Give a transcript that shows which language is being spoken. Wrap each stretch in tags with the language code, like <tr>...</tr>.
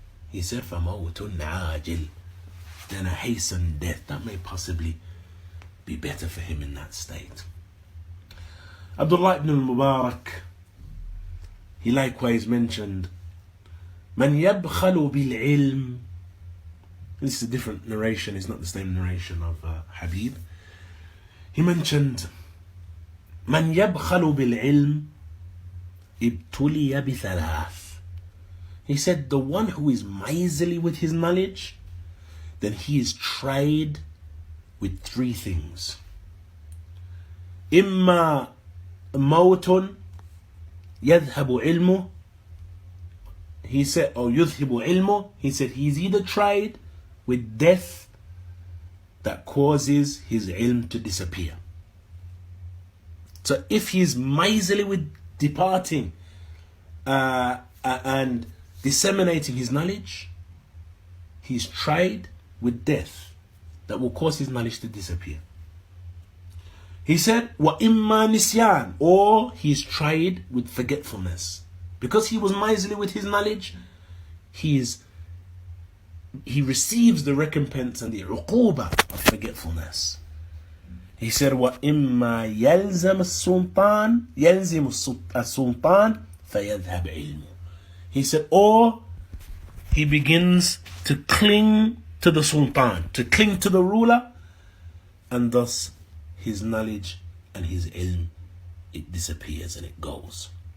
<en>He said,</en> <ar>فَمَوْتٌ عَاجِلٌ.</ar> <en>Then a hastened death, that may possibly be better for him in that state. Abdullah ibn Al Mubarak, he likewise mentioned,</en> <ar>مَنْ يَبْخَلُ بِالْعِلْمِ.</ar> <en>This is a different narration, it's not the same narration of Habib. He mentioned,</en> <ar>مَنْ يَبْخَلُ بِالْعِلْمِ ابْتُلِيَ بِثَلَاثٍ.</ar> <en>He said, the one who is miserly with his knowledge, then he is tried with three things.</en> <ar>إِمَّا مَوْتٌ يَذْهَبُ عِلْمُهُ.</ar> <en>He said, or</en> <ar>يُذْهِبُ عِلْمُهُ.</ar> <en>He said, he is either tried with death that causes his ilm to disappear. So if he is miserly with departing and disseminating his knowledge, he is tried with death that will cause his knowledge to disappear. He said,</en> <ar>وَإِمَّا نِسْيَانٍ.</ar> <en>Or he is tried with forgetfulness. Because he was miserly with his knowledge, he receives the recompense and the uquba of forgetfulness. He said,</en> <ar>وَإِمَّا يَلْزَمُ السُّلْطَانِ فَيَذْهَبْ عِلْمُهُ.</ar> <en>He said, or he begins to cling to the sultan, to cling to the ruler, and thus his knowledge and his ilm, it disappears and it goes.</en>